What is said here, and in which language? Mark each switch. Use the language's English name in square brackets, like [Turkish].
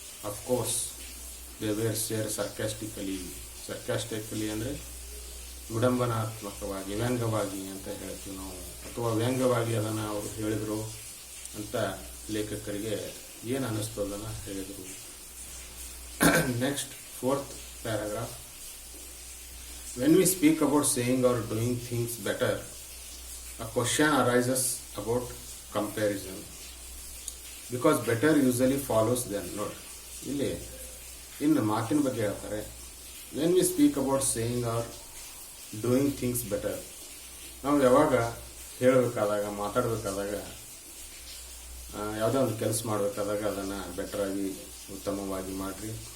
[English] of course they were share sarcastically [Kannada] ಅಂದರೆ ವಿಡಂಬನಾತ್ಮಕವಾಗಿ, ವ್ಯಂಗ್ಯವಾಗಿ ಅಂತ ಹೇಳ್ತೀವಿ ನಾವು, ಅಥವಾ ವ್ಯಂಗ್ಯವಾಗಿ ಅದನ್ನು ಅವರು ಹೇಳಿದರು ಅಂತ ಲೇಖಕರಿಗೆ ಏನು ಅನ್ನಿಸ್ತು ಅದನ್ನು ಹೇಳಿದರು. [English] Next 4th paragraph. When we speak about saying or doing things better, a question arises about comparison. Because better usually follows then. [Kannada] ನೋಡಿ ಇಲ್ಲಿ ಇನ್ನು ಮಾತಿನ ಬಗ್ಗೆ ಹೇಳ್ತಾರೆ. [English] when we speak about saying or doing things better, [Kannada] ನಾವು ಯಾವಾಗ ಹೇಳಬೇಕಾದಾಗ, ಮಾತಾಡಬೇಕಾದಾಗ, ಯಾವುದೇ ಒಂದು ಕೆಲಸ ಮಾಡಬೇಕಾದಾಗ ಅದನ್ನು ಬೆಟರಾಗಿ, ಉತ್ತಮವಾಗಿ ಮಾಡಿರಿ.